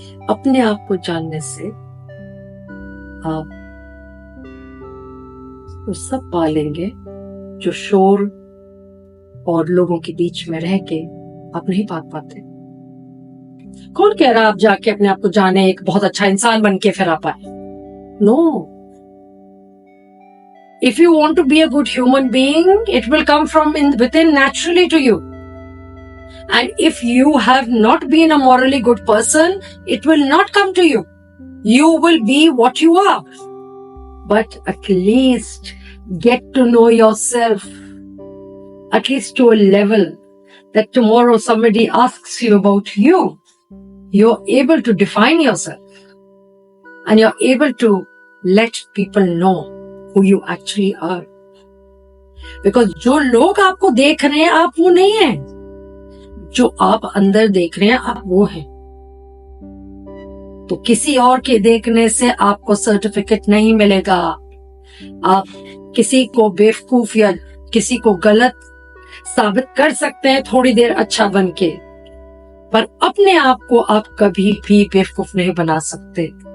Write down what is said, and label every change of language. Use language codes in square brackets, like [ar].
[hi] अपने आप को जानने से आप वो सब पालेंगे जो शोर और लोगों के बीच में रह के आप नहीं पा पाते। कौन कह रहा आप जाके अपने आप को जाने, एक बहुत अच्छा इंसान बन के फिर आ पाए? [en] No. If you want to be a good human being, it will come from within naturally to you. And if you have not been a morally good person, it will not come to you. You will be what you are. But at least get to know yourself, at least to a level that tomorrow somebody asks you about you, you're able to define yourself and you're able to let people know who you actually are. [hi] Because जो लोग आपको देख रहे हैं आप वो नहीं हैं, जो आप अंदर देख रहे हैं आप वो हैं। तो किसी और के देखने से आपको सर्टिफिकेट नहीं मिलेगा। आप किसी को बेवकूफ या किसी को गलत साबित कर सकते हैं थोड़ी देर अच्छा बन के, पर अपने आप को आप कभी भी बेवकूफ नहीं बना सकते।